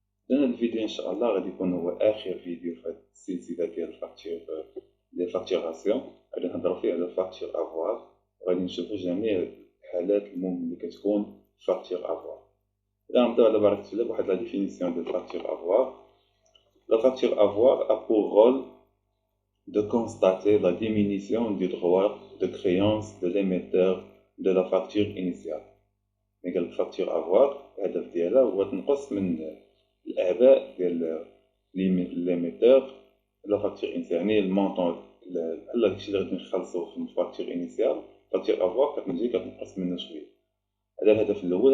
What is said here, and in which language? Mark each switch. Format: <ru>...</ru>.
<ar>هذا الفيديو إن شاء الله غادي يكون هو آخر فيديو في هذه السلسلة ديال فاكتوراسيون. غادي نهضرو فيه على فاكتور أفواغ، وغادي نشوفو جميع الحالات المهمة اللي كتكون فاكتور أفواغ. إذا نبداو على بركة الله بواحد لا ديفينيسيون ديال فاكتور أفواغ.</ar> <fr>La facture avoir a pour rôle de constater la diminution du droit de créance de l'émetteur de la facture initiale.</fr> <ar>يعني الفاكتور افوار الهدف ديالها هو تنقص من الاعباء ديال ليميتور لا فاكتور انيسيال، يعني المونطون بحال داكشي اللي غادي نخلصو في الفاكتور انيسيال. فاكتور افوار كتجي كتنقص منه شويه. هذا الهدف الاول.</ar>